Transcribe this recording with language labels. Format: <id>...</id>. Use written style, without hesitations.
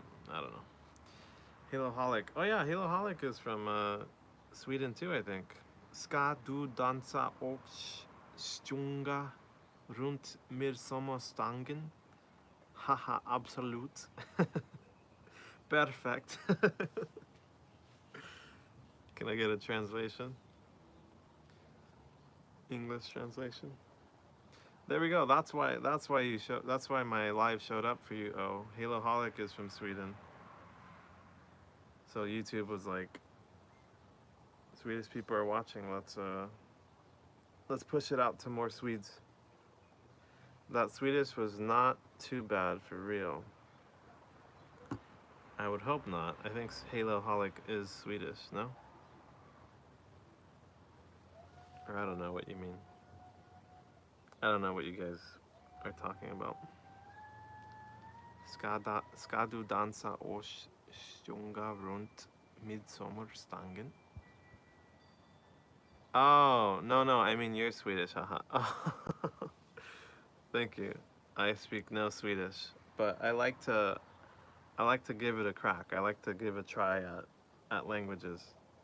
<en>I don't know. Halo Holic. Oh yeah, Halo Holic is from Sweden too, I think.</en> <sv>Ska du dansa och sjunga runt midsommarstången?</sv> <en>Haha, absolut. Perfect. Can I get a translation? English translation? There we go. That's why my live showed up for you. Oh, Halo Holic is from Sweden. So YouTube was like, Swedish people are watching. Let's push it out to more Swedes. That Swedish was not too bad for real. I would hope not. I think Halo Holic is Swedish, no? Or I don't know what you mean. I don't know what you guys are talking about.</en> <sv>Ska du dansa och sjunga runt midsommarstången?</sv> <en>Oh, no, I mean you're Swedish, haha. Oh. Thank you. I speak no Swedish, but I like to give it a crack. I like to give a try at languages.</en>